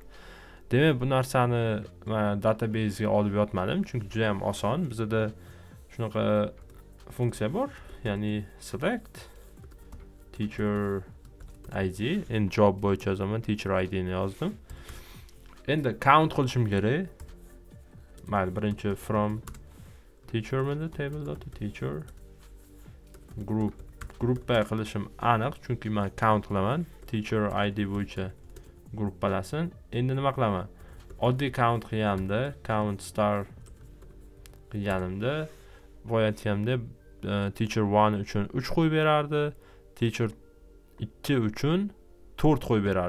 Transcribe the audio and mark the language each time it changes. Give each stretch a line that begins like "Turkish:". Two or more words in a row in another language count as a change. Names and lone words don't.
Uzbek: Demak, bu narsani database ga olib yotmadim, chunki juda ham oson. Bizda shunaqa funksiya bor, ya'ni
English: select teacher ID,
Uzbek: endi job bo'yicha yozaman,
English: teacher ID
Uzbek: ni yozdim. Endi count qilishim kerak. Mayli, birinchi
English: from teacher
Uzbek: menda table.teacher gruppa qilishim aniq, chunki men count qilaman.
English: Teacher ID
Uzbek: bo'yicha gruppalasin. Endi nima qilaman? Oddiy count qilganimda,
English: count star
Uzbek: qilganimda, voyatganimda teacher 1 uchun 3 qo'yib berardi, teacher 2 uchun 4 qo'yib berardi.